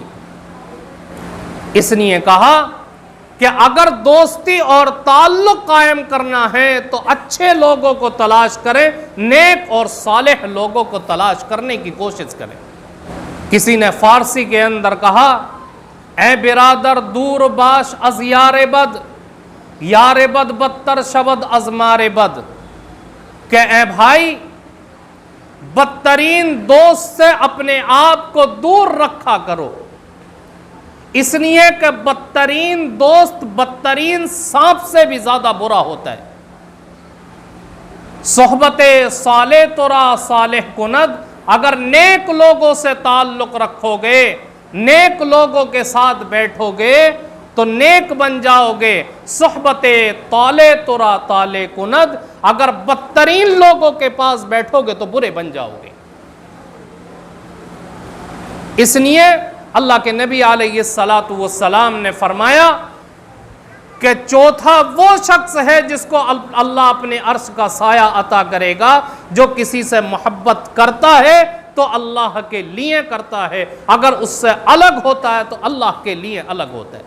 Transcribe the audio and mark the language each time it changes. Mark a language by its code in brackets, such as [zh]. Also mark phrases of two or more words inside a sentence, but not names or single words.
[ur] اس لیے کہا کہ اگر دوستی اور تعلق قائم کرنا ہے تو اچھے لوگوں کو تلاش کریں، نیک اور صالح لوگوں کو تلاش کرنے کی کوشش کریں۔ کسی نے فارسی کے اندر کہا، [fa] اے برادر دور باش از یار بد، یار بد بدتر شود از مار بد، [ur] کہ اے بھائی بدترین دوست سے اپنے آپ کو دور رکھا کرو، اس لیے کہ بدترین دوست بدترین سانپ سے بھی زیادہ برا ہوتا ہے۔ [fa] صحبت صالح ترا صالح کند، [ur] اگر نیک لوگوں سے تعلق رکھو گے، نیک لوگوں کے ساتھ بیٹھو گے تو نیک بن جاؤ گے۔ [fa] صحبت طالع ترا طالع کند، [ur] اگر بدترین لوگوں کے پاس بیٹھو گے تو برے بن جاؤ گے۔ اس لیے اللہ کے نبی [ar] علیہ السلام [ur] نے فرمایا کہ چوتھا وہ شخص ہے جس کو اللہ اپنے عرش کا سایہ عطا کرے گا، جو کسی سے محبت کرتا ہے تو اللہ کے لیے کرتا ہے، اگر اس سے الگ ہوتا ہے تو اللہ کے لیے الگ ہوتا ہے۔